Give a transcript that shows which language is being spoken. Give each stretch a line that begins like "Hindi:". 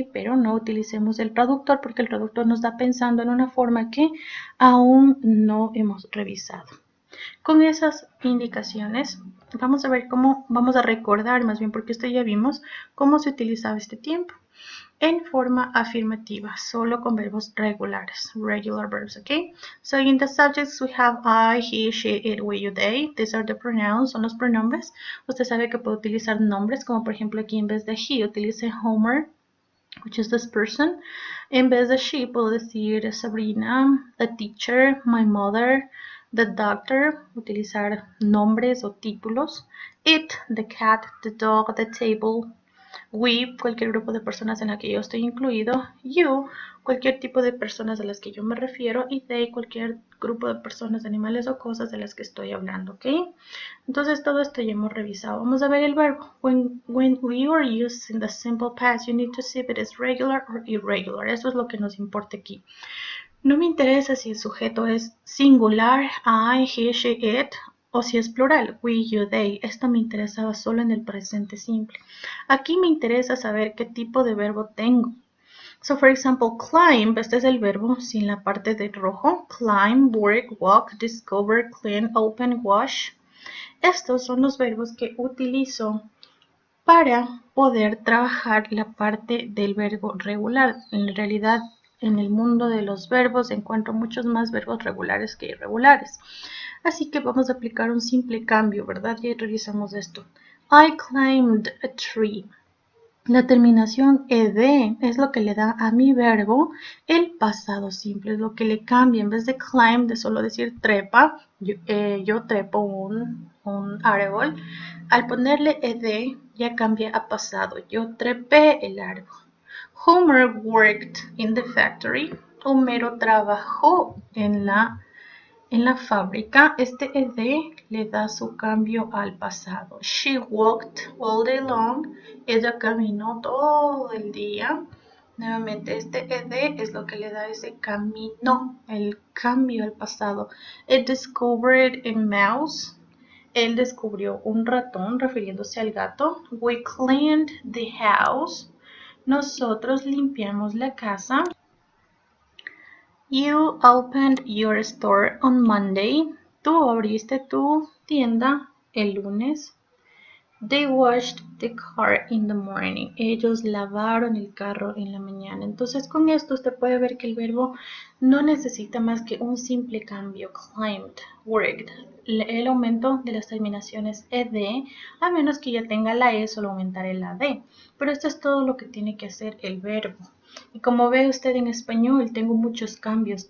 Spanish: Pero no utilicemos el traductor porque el traductor nos está pensando en una forma que aún no hemos revisado. Con esas indicaciones vamos a ver cómo, vamos a recordar más bien porque esto ya vimos cómo se utilizaba este tiempo en forma afirmativa, solo con verbos regulares,
English: regular verbs,
Spanish: okay?
English: So in the subjects we have I, he, she, it, we, you, they. These are the pronouns,
Spanish: son los pronombres. Usted sabe que puede utilizar nombres, como por ejemplo aquí en vez de he, utilice Homer,
English: which is this person.
Spanish: En vez de she, puedo decir Sabrina,
English: the teacher, my mother, the doctor,
Spanish: utilizar nombres o títulos.
English: It, the cat, the dog, the table.
Spanish: We, cualquier grupo de personas en la que yo estoy incluido. You, cualquier tipo de personas a las que yo me refiero. Y they, cualquier grupo de personas, animales o cosas de las que estoy hablando, ¿ok? Entonces todo esto ya hemos revisado. Vamos a ver el verbo.
English: When we are using the simple past, you need to see if it is regular or irregular.
Spanish: Eso es lo que nos importa aquí. No me interesa si el sujeto es singular, I, he, she, it, o si es plural, we, you, they. Esto me interesaba solo en el presente simple. Aquí me interesa saber qué tipo de verbo tengo.
English: So, for example, climb,
Spanish: este es el verbo sin la parte de rojo.
English: Climb, work, walk, discover, clean, open, wash.
Spanish: Estos son los verbos que utilizo para poder trabajar la parte del verbo regular. En realidad, en el mundo de los verbos encuentro muchos más verbos regulares que irregulares. Así que vamos a aplicar un simple cambio, ¿verdad? Ya revisamos esto.
English: I climbed a tree.
Spanish: La terminación ed es lo que le da a mi verbo el pasado simple, es lo que le cambia. En vez de climb, de solo decir trepa, yo trepo un árbol, al ponerle ed ya cambia a pasado. Yo trepé el árbol.
English: Homer worked in the factory.
Spanish: Homero trabajó en la fábrica. Este ed le da su cambio al pasado.
English: She walked all day long.
Spanish: Ella caminó todo el día. Nuevamente, este ed es lo que le da ese camino, el cambio al pasado.
English: It discovered a mouse.
Spanish: Él descubrió un ratón, refiriéndose al gato.
English: We cleaned the house.
Spanish: Nosotros limpiamos la casa.
English: You opened your store on Monday.
Spanish: Tú abriste tu tienda el lunes.
English: They washed the car in the morning.
Spanish: Ellos lavaron el carro en la mañana. Entonces, con esto usted puede ver que el verbo no necesita más que un simple cambio.
English: Climbed, worked.
Spanish: El aumento de las terminaciones ed, a menos que ya tenga la e, solo aumentaré la d. Pero esto es todo lo que tiene que hacer el verbo. Y como ve usted en español, tengo muchos cambios.